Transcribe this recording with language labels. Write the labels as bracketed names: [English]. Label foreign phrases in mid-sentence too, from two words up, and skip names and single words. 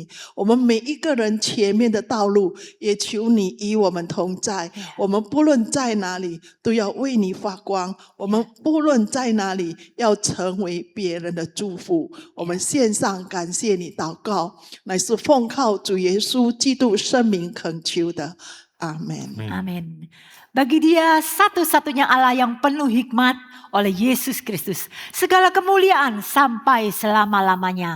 [Chinese] 我们每一个人前面的道路，也求你与我们同在。我们不论在哪里，都要为你发光。我们不论在哪里，要成为别人的祝福。我们献上感谢你，祷告，乃是奉靠主耶稣基督圣名恳求的。阿们。 [Indonesian] Amin. Bagi Dia satu-satunya Allah yang penuh hikmat oleh Yesus Kristus. Segala kemuliaan sampai selama-lamanya.